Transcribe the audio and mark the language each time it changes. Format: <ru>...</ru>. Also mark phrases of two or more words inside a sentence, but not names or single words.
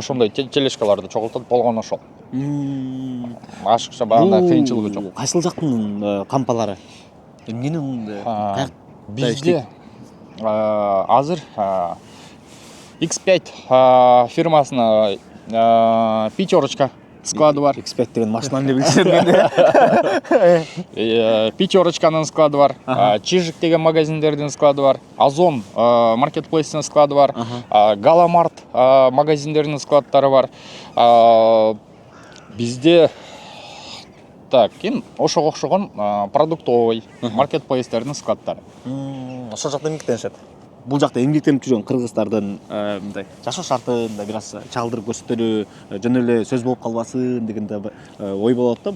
<ky>Ошондой тележкаларды чогултат болгон ошол. Ашыкча багандай кыйынчылыгы жок. Кайсыл жактын кампалары? Эмненин Бизде азыр X5 фирмасына пятерочка склады бар. X5 деген машинаны деп билсем Пятерочканын склады бар. Чижик деген магазиндердин склады бар. Озон маркетплейстин склады бар. Галамарт магазиндердин складдары бар. Бизде так, ким ошого окшогон продуктовый маркетплейстердин складдары. Ошол жакта эмгектенишет. Бул жакта эмгектенип жүргөн кыргыздардын мындай жашоо шартын да бир аз чагылдырып көрсөтөлү, жөн эле сөз болуп калбасын деген да ой болот да.</ky>